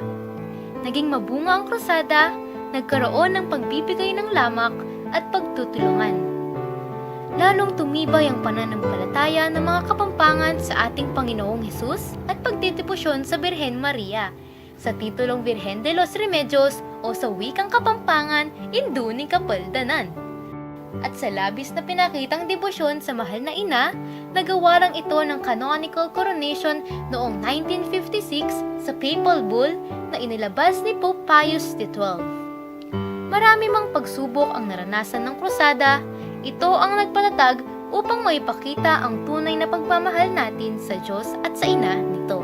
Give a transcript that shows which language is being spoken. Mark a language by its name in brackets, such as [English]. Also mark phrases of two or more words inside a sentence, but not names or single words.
[Filipino] Naging mabunga ang krusada, nagkaroon ng pagbibigay ng lamak at pagtutulungan. Lalong tumibay ang pananampalataya ng mga Kapampangan sa ating Panginoong Hesus at pagtitipusyon sa Birhen Maria sa titulong Virgen de los Remedios o sa wikang Kapampangan, Induni Kapaldanan. At sa labis na pinakitang debosyon sa mahal na ina, nagawa lang ito ng [English] canonical coronation [Filipino] noong 1956 sa Papal Bull na inilabas ni Pope Pius XII. Marami mang pagsubok ang naranasan ng krusada, ito ang nagpalatag upang maipakita ang tunay na pagmamahal natin sa Diyos at sa ina nito.